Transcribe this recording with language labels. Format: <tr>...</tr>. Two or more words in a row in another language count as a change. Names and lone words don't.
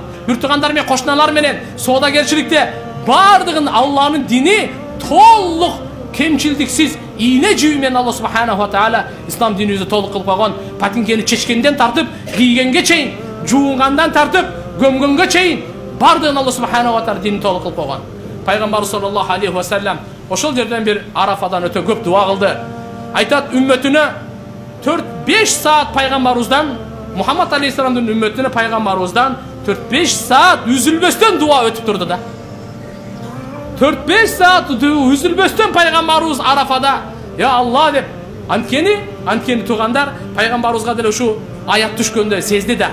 <ky>Бир туугандар менен, кошуналар менен соодагерчиликте бардыгын Аллахнын дини толук кемчилдиксиз ийне жүү менен</ky> <ar>الله سبحانه وتعالى</ar> <ky>ислам динибизди толук кылып койгон. Патинкени чечкенден тартып, кийгенге чейин, жуунгандан тартып, көмгөнгө чейин бардыгын</ky> <ar>الله سبحانه وتعالى</ar> <ky>динин толук кылып койгон. Пайгамбар</ky> <ar>صلى الله عليه وسلم</ar> <ky>ошол жерден bir Арафадан өтө көп дуа кылды. Айтат үммөтүнө 4-5 саат пайгамбарыбыздан, Мухаммад алейхиссаламдын үммөтүнө пайгамбарыбыздан 4-5 саат үзүлбөстөн дуа өтүп турду да. 4-5 саат үзүлбөстөн пайгамбарыбыз Арафада</ky> <ar>"يا الله"</ar> <ky>деп анткени туугандар пайгамбарыбызга деле ушу аят түшкөндө сезди да.</ky>